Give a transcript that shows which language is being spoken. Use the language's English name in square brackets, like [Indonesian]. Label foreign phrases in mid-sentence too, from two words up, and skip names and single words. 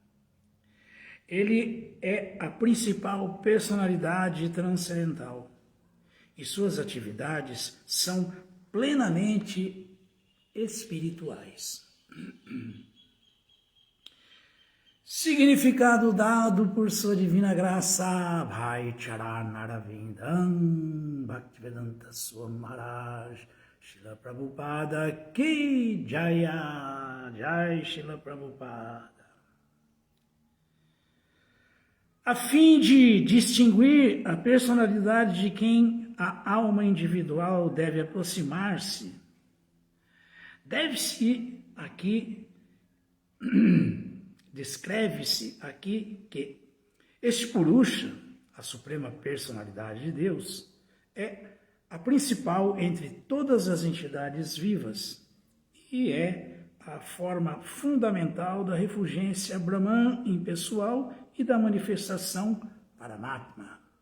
[Portuguese] Ele é a principal personalidade transcendental e suas atividades são plenamente espirituais. Significado dado por sua divina graça, Bhai Charan Aravindam, Bhaktivedanta Swami Maharaj, Srila Prabhupada [Hindi] Ki Jaya, Jai [Portuguese] Srila Prabhupada. A fim de distinguir a personalidade de quem a alma individual deve aproximar-se, descreve-se aqui que este Purusha, a Suprema Personalidade de Deus, é a principal entre todas as entidades vivas e é a forma fundamental da refulgência Brahman impessoal e da manifestação Paramatma.